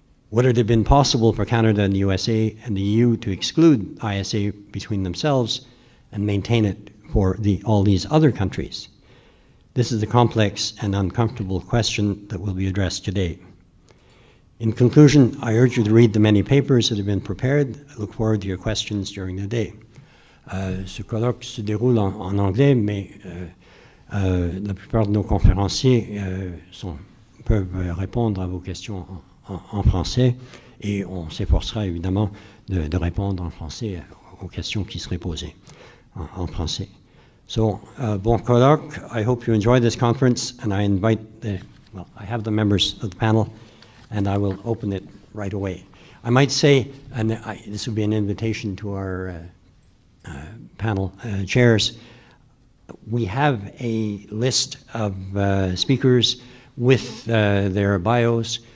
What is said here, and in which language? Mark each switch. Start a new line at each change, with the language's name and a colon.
English: Would it have been possible for Canada and the USA and the EU to exclude ISA between themselves and maintain it for all these other countries? This is a complex and uncomfortable question that will be addressed today. In conclusion, I urge you to read the many papers that have been prepared. I look forward to your questions during the day.
French: Ce colloque se déroule en anglais, mais la plupart de nos conférenciers peuvent répondre à vos questions en français, et on s'efforcera évidemment de répondre en français aux questions qui seraient posées en français. So, bon colloque.
English: I hope you enjoy this conference, and I invite I have the members of the panel, and I will open it right away. I might say, and this would be an invitation to our panel chairs, we have a list of speakers with their bios.